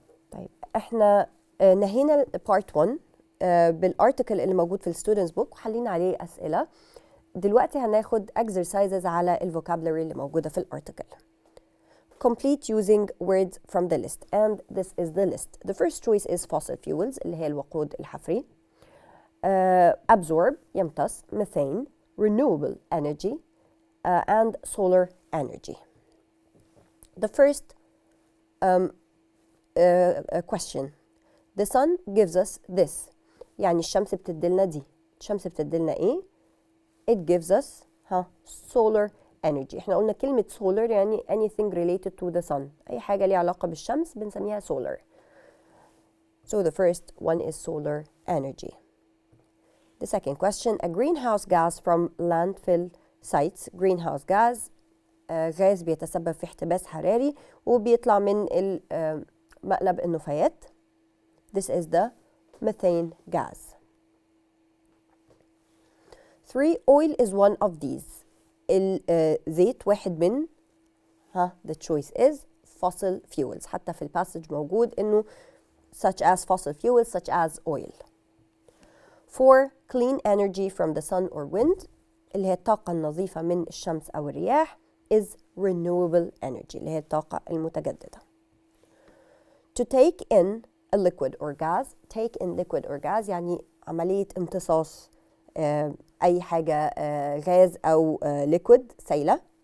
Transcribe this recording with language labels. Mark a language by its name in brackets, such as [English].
[Arabic] طيب احنا نهينا part 1 بالارتكل اللي موجود في الستودنتس بوك وحلينا عليه اسئله. دلوقتي هناخد exercises على الفوكابلري اللي موجوده في الارتكل. [English] Complete using words from the list, and this is the list. The first choice is fossil fuels [Arabic] اللي هي الوقود الحفري. [English] Absorb يمتص, methane, renewable energy, and solar energy. The first question. The sun gives us this. [Arabic] يعني الشمس بتديلنا دي. الشمس بتديلنا ايه؟ [English] It gives us solar energy. [Arabic] احنا قلنا كلمة solar يعني [English] anything related to the sun. [Arabic] أي حاجة ليها علاقة بالشمس بنسميها solar. [English] So the first one is solar energy. The second question, a greenhouse gas from landfill sites. [Arabic] Greenhouse gas غاز بيتسبب في احتباس حراري وبيطلع من مقلب النفايات. [English] This is the methane gas. 3. Oil is one of these. [Arabic] الزيت واحد من [English] the choice is fossil fuels. [Arabic] حتى في الباسج موجود إنه [English] such as fossil fuels such as oil. 4. Clean energy from the sun or wind. [Arabic] اللي هي الطاقة النظيفة من الشمس أو الرياح [English] is renewable energy [Arabic] اللي هي الطاقة المتجددة. [English] To take in a liquid or gas. Take in liquid or gas [Arabic] يعني عملية امتصاص أي حاجة غاز أو liquid سائلة.